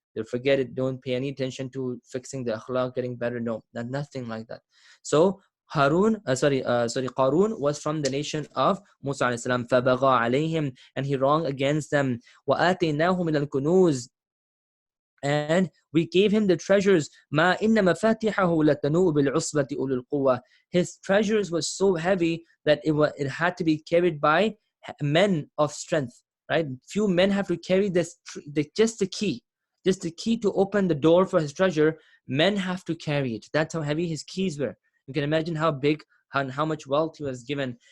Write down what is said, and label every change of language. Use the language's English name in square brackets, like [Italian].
[English] They'll forget it, don't pay any attention to fixing the akhlaq, getting better. No, nothing like that. So Qarun was from the nation of Musa alayhi salam. [Arabic] فَبَغَى عَلَيْهِمْ, [English] and he wronged against them. [Arabic] وَآتَيْنَاهُ مِنَ الْكُنُوزِ, [English] and we gave him the treasures. [Arabic] ما إن مفاتحه لتنوء بالعصبة أولي القوة. [English] His treasures was so heavy that it had to be carried by men of strength. Right? Few men have to carry this, just the key to open the door for his treasure. Men have to carry it. That's how heavy his keys were. You can imagine how big and how much wealth he was given.